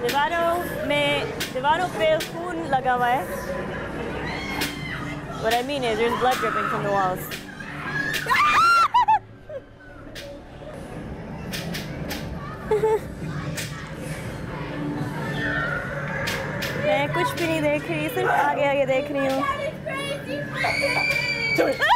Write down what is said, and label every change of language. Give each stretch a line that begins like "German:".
Hindi: दीवारों पे खून लगा हुआ है.
English: What I mean is there's blood dripping from the walls.
Hindi: मैं कुछ भी नहीं देख रही, सिर्फ आगे आगे देख रही हूँ.